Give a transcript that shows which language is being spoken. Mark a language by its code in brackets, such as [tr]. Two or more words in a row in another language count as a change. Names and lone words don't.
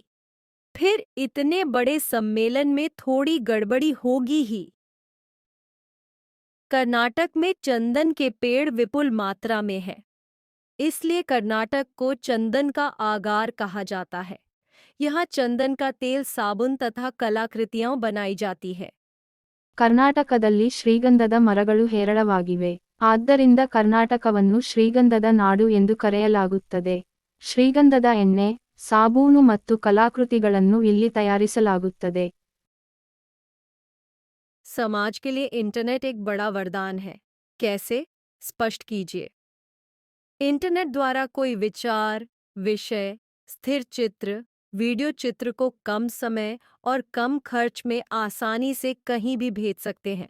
[hi] फिर इतने बड़े सम्मेलन में थोड़ी गड़बड़ी होगी ही। कर्नाटक में चंदन के पेड़ विपुल मात्रा में है, इसलिए कर्नाटक को चंदन का आगार कहा जाता है। यहाँ चंदन का तेल, साबुन तथा कलाकृतियां बनाई जाती है। [kn] ಕರ್ನಾಟಕದಲ್ಲಿ ಶ್ರೀಗಂಧದ ಮರಗಳು ಹೇರಳವಾಗಿವೆ. ಆದ್ದರಿಂದ ಕರ್ನಾಟಕವನ್ನು ಶ್ರೀಗಂಧದ ನಾಡು ಎಂದು ಕರೆಯಲಾಗುತ್ತದೆ. ಶ್ರೀಗಂಧದ ಎಣ್ಣೆ, ಸಾಬೂನು ಮತ್ತು ಕಲಾಕೃತಿಗಳನ್ನು ಇಲ್ಲಿ ತಯಾರಿಸಲಾಗುತ್ತದೆ. [hi] समाज के लिए इंटरनेट एक बड़ा वरदान है। कैसे? स्पष्ट कीजिए। इंटरनेट द्वारा कोई विचार, विषय, स्थिर चित्र, वीडियो चित्र को कम समय और कम खर्च में आसानी से कहीं भी भेज सकते हैं।